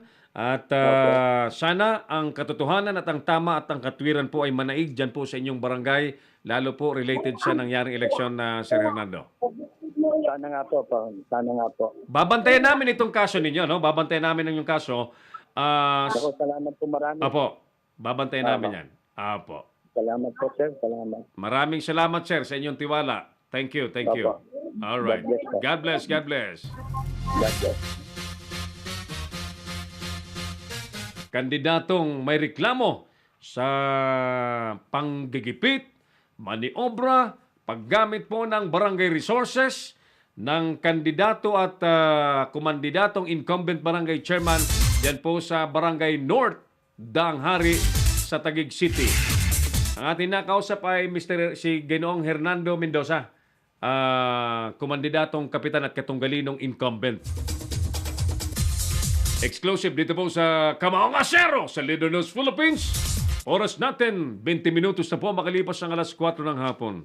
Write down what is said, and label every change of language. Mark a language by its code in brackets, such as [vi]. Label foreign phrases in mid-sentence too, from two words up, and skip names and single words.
[tl] At sana ang katotohanan at ang tama at ang katwiran po ay manaig dyan po sa inyong barangay, lalo po related sa nangyaring eleksyon na Sir Hernando. Sana nga po. Babantayan namin itong kaso ninyo, no? Babantayan namin ang inyong kaso. Salamat po marami. Opo. Babantayan namin yan. Opo. Salamat po, sir. Salamat. Maraming salamat, sir, sa inyong tiwala. [en] Thank you. All right. God bless. God bless. [tl] Kandidatong may reklamo sa panggigipit, maniobra, paggamit po ng barangay resources ng kandidato at kumandidatong incumbent barangay chairman yan po sa Barangay North, Danghari sa Taguig City. Ang ating nakausap ay si Ginoong Hernando Mendoza, kumandidatong kapitan at katunggalinong incumbent. Exclusive dito po sa Kamaong Asero sa Leader News Philippines. Oras natin, 20 minutos na po makalipas ang alas 4 ng hapon.